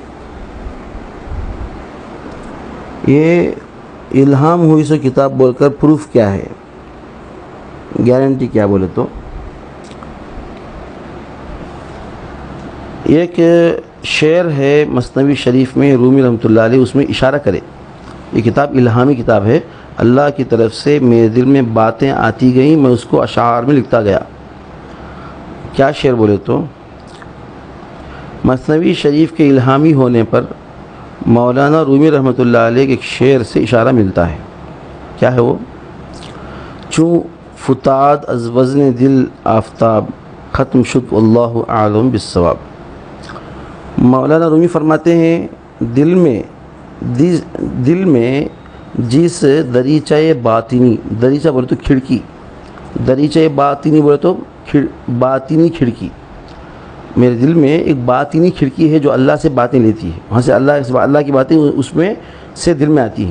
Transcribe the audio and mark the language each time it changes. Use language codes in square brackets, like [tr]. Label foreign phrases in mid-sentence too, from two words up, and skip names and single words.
[ur] یہ الہام ہوئی سو کتاب بول کر پروف کیا ہے، گارنٹی کیا بولے تو، ایک شعر ہے مثنوی شریف میں رومی [ar] رحمۃ اللہ علیہ، [ur] اس میں اشارہ کرے یہ کتاب الہامی کتاب ہے، اللہ کی طرف سے میرے دل میں باتیں آتی گئیں، میں اس کو اشعار میں لکھتا گیا۔ کیا شعر بولے تو، مثنوی شریف کے الہامی ہونے پر مولانا رومی [ar] رحمۃ اللہ علیہ [ur] کے ایک شعر سے اشارہ ملتا ہے۔ کیا ہے وہ، [fa] چوں فتاد از وزن دل آفتاب، ختم شد [ar] واللہ اعلم بالصواب۔ [ur] مولانا رومی فرماتے ہیں دل میں جس دریچہ باطنی، دریچہ بولے تو کھڑکی، دریچہ باطنی بولے تو باطنی کھڑکی، میرے دل میں ایک باطنی کھڑکی ہے جو اللہ سے باتیں لیتی ہے، وہاں سے اللہ کی باتیں اس میں سے دل میں آتی ہیں۔